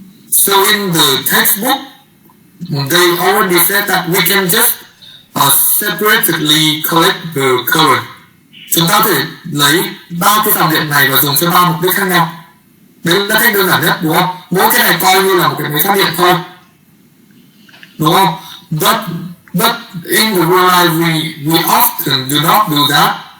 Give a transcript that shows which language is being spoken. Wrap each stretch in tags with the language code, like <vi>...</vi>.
<en>So in the textbook, they already said that we can just separately collect the current.</en> <vi>Chúng ta có thể lấy ba cái dòng điện này và dùng cho ba mục đích khác nhau. Đấy là cách đơn giản nhất, đúng không? Mỗi cái này coi như là một cái máy phát điện thôi, đúng không?</vi> <en>But in the real life, we often do not do that.</en>